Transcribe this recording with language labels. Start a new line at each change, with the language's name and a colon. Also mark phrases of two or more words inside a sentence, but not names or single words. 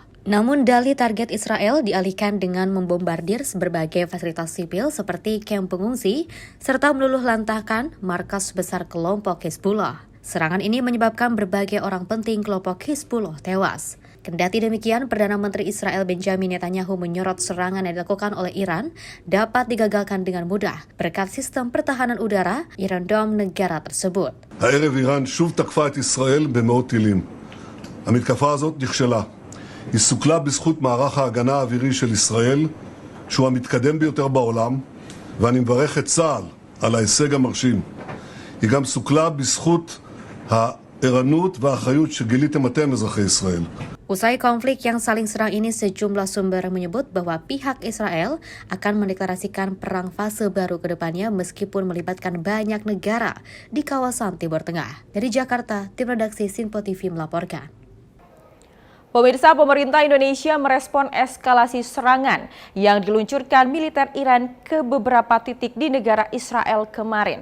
Indonesian: Namun dalih target Israel dialihkan dengan membombardir berbagai fasilitas sipil seperti kamp pengungsi serta meluluh lantahkan markas besar kelompok Hizbullah. Serangan ini menyebabkan berbagai orang penting kelompok Hizbullah tewas. Kendati demikian, Perdana Menteri Israel Benjamin Netanyahu menyorot serangan yang dilakukan oleh Iran dapat digagalkan dengan mudah berkat sistem pertahanan udara Iron Dome negara tersebut.
Hebrew: הערב איראן שוב תקפה את ישראל במאות טילים. המתקפה הזאת נכשלה. היא סוכלה בזכות מערך ההגנה האווירי של ישראל, שהוא המתקדם ביותר בעולם, ואני מברך את צה"ל על ההישג המרשים. היא גם סוכלה בזכות הערנות והאחריות שגיליתם אתם, אזרחי ישראל.
Indonesian: Usai konflik yang saling serang ini, sejumlah sumber menyebut bahwa pihak Israel akan mendeklarasikan perang fase baru ke depannya meskipun melibatkan banyak negara di kawasan Timur Tengah. Dari Jakarta, tim redaksi Sinpo TV melaporkan. Pemirsa, pemerintah Indonesia merespon eskalasi serangan yang diluncurkan militer Iran ke beberapa titik di negara Israel kemarin.